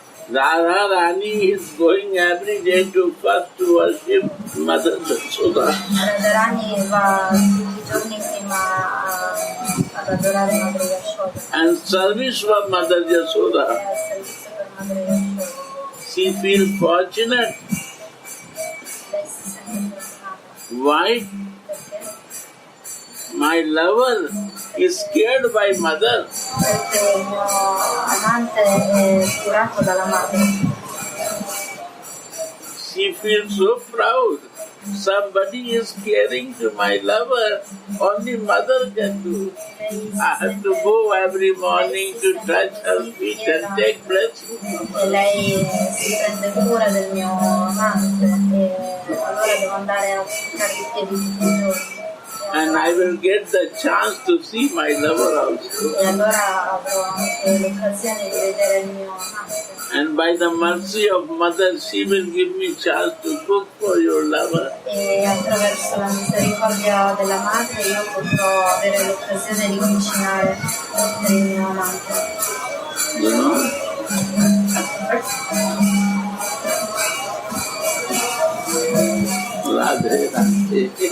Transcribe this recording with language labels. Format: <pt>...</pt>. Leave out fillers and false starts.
<en>Radha Rani is going every day to first worship Mother Yashoda.</en> <it>Radharani va tutti i giorni prima ad adorare Madre Yashoda.</it> <en>And service for Mother Yashoda.</en> <it>E al servizio per Madre Yashoda.</it> <en>She feels fortunate.</en> <it>Lei si sente fortunata.</it> <en>Why?</en> <it>Perché?</it> <en>My lover is scared by mother.</en> <it>Perché il mio amante è curato dalla madre.</it> <en>She feels so proud. Somebody is caring to my lover. Only mother can do. I have to go every morning to touch her feet and take blessing.</en> <it>E lei si prende cura del mio amante e allora devo andare a toccare i piedi tutti i giorni.</it> <en>And I will get the chance to see my lover also.</en> <it>E allora avrò anche l'occasione di vedere il mio amante.</it> <en>And by the mercy of mother, she will give me chance to cook for your lover.</en> <it>E attraverso la misericordia della madre io potrò avere l'occasione di cucinare per il mio amante.</it> <en>You know? Radhe, Radhe.</en>